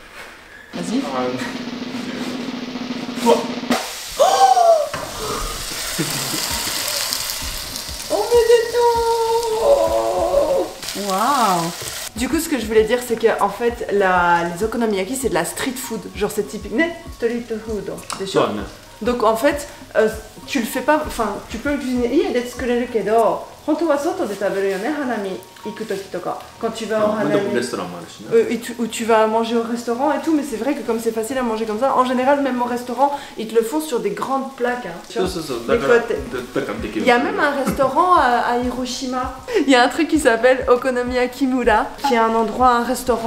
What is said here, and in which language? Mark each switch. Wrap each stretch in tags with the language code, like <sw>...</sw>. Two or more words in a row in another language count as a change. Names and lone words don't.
<fr>Vas-y. Oh mais des dos. Waouh. Du coup, ce que je voulais dire, c'est qu'en fait, les okonomiyaki, c'est de la</fr> <en>street food.</en> <fr>Genre, c'est typique,</fr> <en>street food.</en> <fr>Des choses. Donc, en fait, tu le fais pas, enfin, tu peux le cuisiner.</fr> <ja>本当は外で食べるよね、花見行く時とか。</ja> <fr>Quand tu vas au hanami. Où tu vas manger au restaurant et tout, mais c'est vrai que comme c'est facile à manger comme ça, en général, même au restaurant, ils te le font sur des grandes plaques. Hein, tu vois, les côtés. Il y a même un restaurant à Hiroshima. Il y a un truc qui s'appelle Okonomiyaki Mura, qui est un endroit, un restaurant.</fr>